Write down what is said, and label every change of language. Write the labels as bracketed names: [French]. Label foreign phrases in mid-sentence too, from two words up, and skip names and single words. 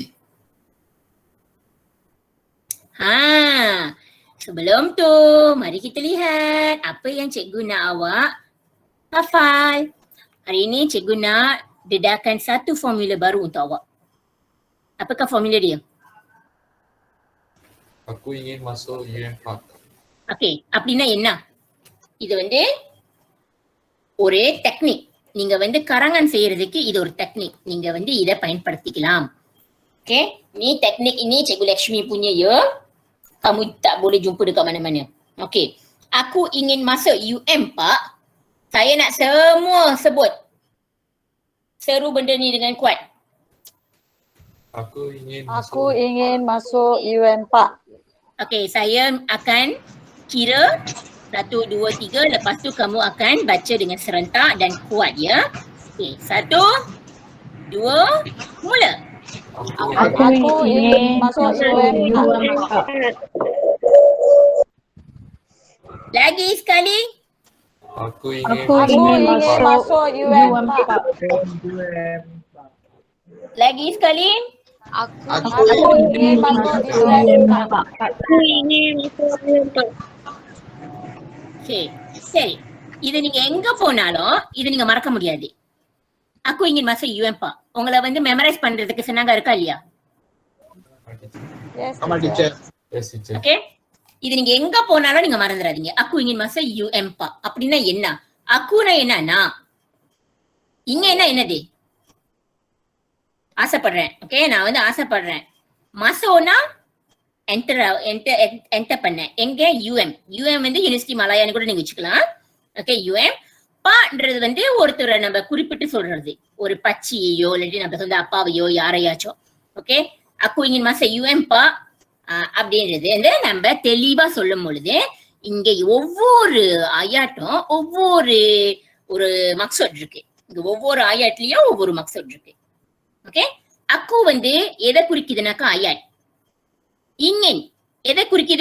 [Malay] Sebelum tu, mari kita lihat apa yang cikgu nak awak hafal. Hari ini cikgu nak dedahkan satu formula baru untuk awak. Apakah formula dia? Aku ingin masuk UM Park. Okey, [Tamil] அப்படின்னா என்ன? இது வந்து ஒரு டெக்னிக். நீங்க வந்து karangan செய்யறதுக்கு இது ஒரு டெக்னிக். நீங்க வந்து இதை பயன்படுத்திக்கலாம். [Malay] Okay, ni teknik ini Cikgu Lakshmi punya ya. Kamu tak boleh jumpa dekat mana-mana. Okay, aku ingin masuk UM Pak. Saya nak semua sebut. Seru benda ni dengan kuat. Aku ingin masuk UM Pak. Okay, saya akan kira 1, 2, 3. Lepas tu kamu akan baca dengan serentak dan kuat ya. Okay, 1, 2, mula. Aku ingin masuk UM Pak. Lagi sekali. Aku ingin masuk UM Pak. Lagi sekali. Aku ingin masuk UM Pak. [Tamil] Okay, சரி. இதை நீங்க எங்க போனாலும் இதை நீங்க மறக்க முடியாது. [Malay] Aku ingin masuk UM Pak. [Tamil] உங்களை வந்து மெமரைஸ் பண்றதுக்கு சொன்னாங்க இருக்கா இல்லையா? ஆமா டீச்சர். [English] Yes, teacher. Okay? [Tamil] இது நீங்க எங்க போனாலும் நீங்க மறந்துடாதீங்க. [Malay] Aku ingin masuk UM Pak. [Tamil] அப்படின்னா என்ன? akuனா என்னன்னா இங்க என்னது? ஆசைப்படுறேன். ஓகே, நான் வந்து ஆசைப்படுறேன். மசோனா என்டர் பண்ண. எங்க? UM வந்து யூனிவர்சிட்டி மலாயான்னு கூட நீங்க வச்சுக்கலாம். ஓகே, UM பான்றது வந்து ஒருத்தரை நம்ம குறிப்பிட்டு சொல்றது. ஒரு பச்சியையோ இல்லாட்டி நம்ம சொந்த அப்பாவையோ யாரையாச்சும். ஓகே, [Malay] aku ingin masuk UM Pak [Tamil] அப்படின்றது வந்து நம்ம தெளிவா சொல்லும் பொழுது இங்க ஒவ்வொரு ஆயாட்டும் ஒவ்வொரு ஒரு மக்சூத் இருக்கு. இங்க ஒவ்வொரு ஆயாட்லயும் ஒவ்வொரு மக்சூத் இருக்கு. ஓகே, aku வந்து எதை குறிக்குதுனாக்கா ஆயாட். இங்கன் எதை குறிக்குது?